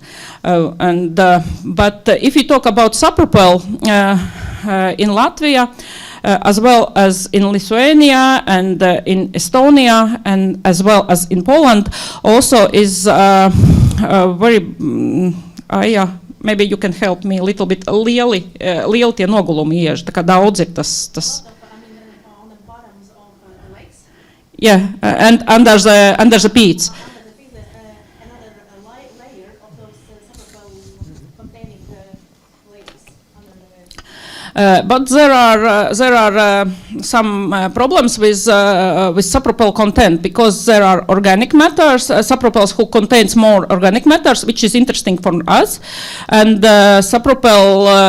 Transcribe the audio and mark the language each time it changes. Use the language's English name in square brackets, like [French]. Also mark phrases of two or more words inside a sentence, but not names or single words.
[English] But if you talk about Sapropel in Latvia, as well as in Lithuania and in Estonia, and as well as in Poland, also is very, maybe you can help me a little bit, [Latvian] lieli tie nogulumi ieži, tā kā daudz ir tas. [English] On the bottoms of the lakes? Yeah, and under the peats. Another layer of those Sapropel containing layers under the But there are some problems with Sapropel content, because there are organic matters, Sapropels who contains more organic matters, which is interesting for us, and Sapropel